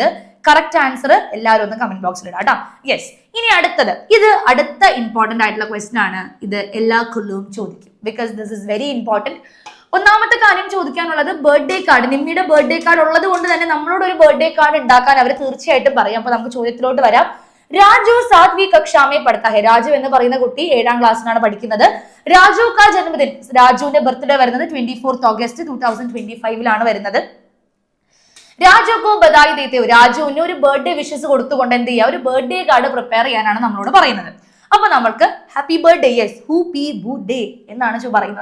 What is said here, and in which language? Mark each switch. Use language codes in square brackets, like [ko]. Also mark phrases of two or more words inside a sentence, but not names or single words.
[en] correct answer [ml] എല്ലാവരും ഒന്ന് [en] comment box [ml] ഇടാം കേട്ടോ. യെസ്, ഇനി അടുത്തത്, ഇത് അടുത്ത ഇമ്പോർട്ടന്റ് ആയിട്ടുള്ള ക്വസ്റ്റൻ ആണ്. ഇത് എല്ലാ കൊല്ലവും ചോദിക്കും, [en] because this is very important. [ml] ഒന്നാമത്തെ കാര്യം ചോദിക്കാനുള്ളത് [en] birthday card. [ml] നിമ്മിയുടെ [en] birthday card [ml] ഉള്ളത് കൊണ്ട് തന്നെ നമ്മളോട് ഒരു [en] birthday card [ml] ഉണ്ടാക്കാൻ അവർ തീർച്ചയായിട്ടും പറയും. അപ്പൊ നമുക്ക് ചോദ്യത്തിലോട്ട് വരാം. [hi] രാജു 7वीं कक्षा में पढ़ता है. [ml] രാജു എന്ന് പറയുന്ന കുട്ടി 7ാം ക്ലാസ്സിലാണ് പഠിക്കുന്നത്. [hi] राजू का जन्मदिन, [ml] രാജുവിന്റെ ബർത്ത്ഡേ വരുന്നത് 24th August 2025 വരുന്നത്. [hi] राजू को बधाई देते, [ml] രാജുവിന് ഒരു [en] birthday wishes [ml] കൊടുത്തുകൊണ്ട് എന്ത് ചെയ്യുക, ഒരു [en] birthday card prepare [ml] ചെയ്യാനാണ് നമ്മളോട് പറയുന്നത്. അപ്പൊ നമ്മൾക്ക് [en] happy birthday, yes happy birthday [ml] എന്നാണ് പറയുന്നത്.